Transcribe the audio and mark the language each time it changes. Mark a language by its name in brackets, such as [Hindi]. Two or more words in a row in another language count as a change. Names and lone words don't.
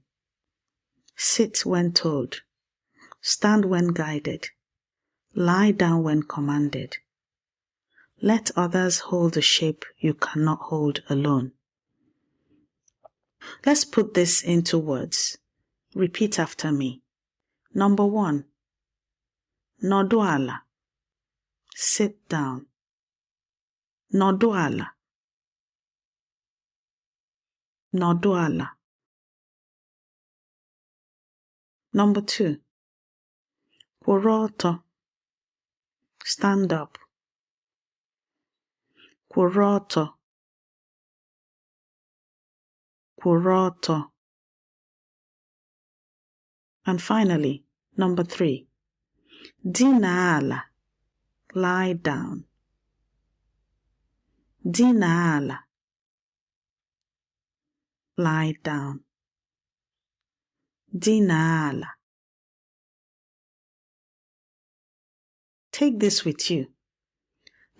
[English] Sit when told. Stand when guided. Lie down when commanded. Let others hold the shape you cannot hold alone. Let's put this into words. Repeat after me. Number 1. [Igbo] Nọdụ ala. [English] Sit down. [Igbo] Nọdụ ala. Nọdụ ala. [English] Number 2. [Igbo] Kwụrụ ọtọ. [English] Stand up. [Igbo] Kwụrụ ọtọ. Kwụrụ ọtọ. [English] And finally, number 3. [Igbo] Dinaa ala. [English] Lie down. [Igbo] Dinaa ala. [English] Lie down. [Igbo] Dinaa ala. [English] Take this with you.